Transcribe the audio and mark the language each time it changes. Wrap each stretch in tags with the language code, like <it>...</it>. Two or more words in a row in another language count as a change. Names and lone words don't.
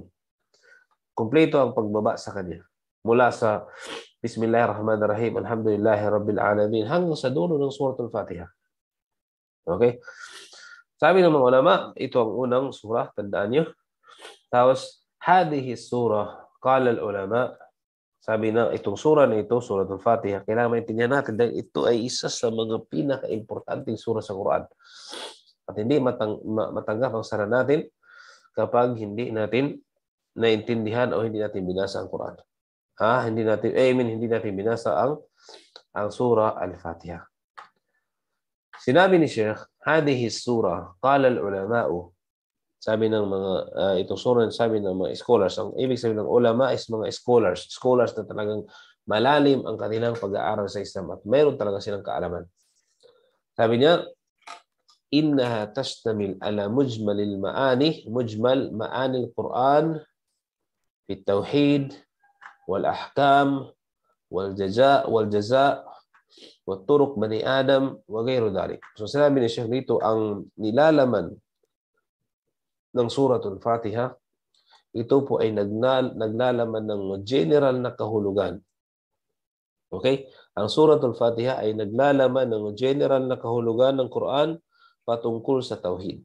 <tl>Kumpleto ang pagbaba sa kanya. Mula sa</tl> <ar>بسم الله الرحمن الرحيم، الحمد لله رب العالمين,</ar> <tl>hanggang sa dulo ng Suratul Fatiha. Okay? Sabi ng mga ulama, ito ang unang surah, tandaan nyo. Tapos,</tl> <ar>هذه السورة، قال العلماء,</ar> <tl>sabi na itong surah na ito, Suratul Fatiha, kailangan maintindihan natin dahil ito ay isa sa mga pinaka-importanting surah sa Quran. At hindi matanggap ang sala natin kapag hindi natin naintindihan o hindi natin binasa ang Quran. hindi natin binasa ang surah Al-Fatiha. Sinabi ni Sheikh,</tl> <ar>هذه السورة، قال العلماءُ,</ar> <tl>sabi ng mga itong surah, sabi ng mga scholars, ang ibig sabihin ng ulama is mga scholars na talagang malalim ang kanilang pag-aaral sa Islam at mayroon talaga silang kaalaman. Sabi niya,</tl> <ar>إنها تشتمل على مجمل معاني القرآن في التوحيد والأحكام والجزاء وطرق بني آدم وغير ذلك.</ar> <tl>So sinabi ni Sheikh dito, ang nilalaman ng suratul Fatiha, ito po ay naglalaman ng general na kahulugan. Okay? Ang suratul Fatiha ay naglalaman ng general na kahulugan ng Quran patungkol sa tauhid.</tl>